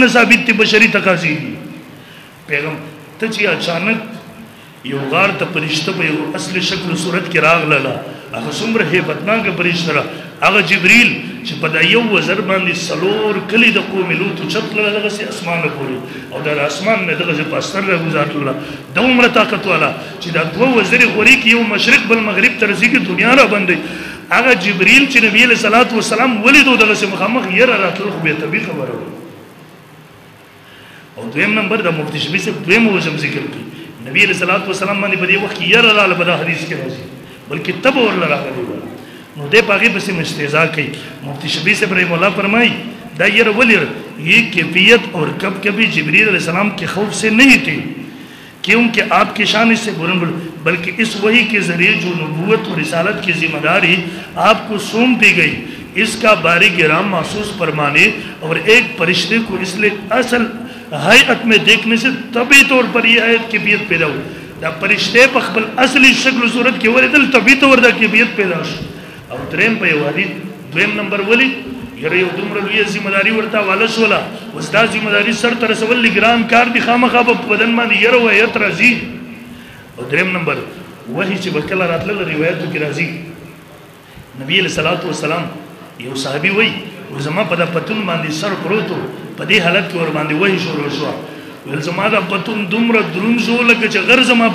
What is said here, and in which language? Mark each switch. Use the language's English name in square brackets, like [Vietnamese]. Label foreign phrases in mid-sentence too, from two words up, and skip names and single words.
[Pashto] نه ثابت دي بشري تقاضي دي ته چې اچانک یو غار ته فرشته په یو اصل شکل صورت کې راغله هغه څومره هیبتناکه فرشته ده هغه جبریل چې په دا یو وزر باندې څلور کلي د قوم لوط اوچت تلله دغسې اسمانه پورې او د اسمان نه دغسې په استر راګوزار تلله دومره طاقت والا چې دا دوه وزرې خوري کې یو مشرق بل مغرب ته رسېږي دنیا را بندوي هغه جبریل چې نبي علیه صلات وسلام ولیدو دغسې مخامخ یره راتلل خو بېطبي خبره وه او دویم نمبر د مفتي شفیع صاحب دویم وجم ذکر کړي نبي علیه صلات وسلام باندې په دې وخت کې یره راغله په دا حدیث کې راځي بلکې تبه ورله راغلی وه نو دې په هغې پسې مستهزا کوي مفتي شفیع صاحب رحم الله فرمایي دا یره ولې [Urdu] یہ کیفیت اور کب کبھی جبریل علیہ السلام کے خوف سے نہیں تھی کیونکہ آپ کی شان اس سے بلند بلکہ اس وحی کے ذریعے جو نبوت اور رسالت کی ذمہ داری آپ کو سونپی گئی اس کا باری گرام محسوس فرمانے اور ایک فرشتے کو اس لیے اصل حیعت میں دیکھنے سے طبی طور پر یہ حیعت کیفیت پیدا ہو [Pashto] دا فرشتے په خپل اصلي شکل و صورت کې ولیدل طبي طور دا کیفیت پیدا شو او دریم په یو حدیث دویم نمبر ولی یره یو دومره لویه ذمہ داري ورته واله شوله اوس دا ذمہ داري سر ته رسول ګران کار دي خامخا په بدن باندې یره وحیت راځي او دریم نمبر وحی چې به کله راتلله روایتو کې راځي نبي علیه صلات وسلام یو صحابي وایي زما په دا پتون باندې سر پروت و په دې حالت کې ور باندې وحی شروع شوه ویل زما دا پتون دومره دروند شو لکه چې غر زما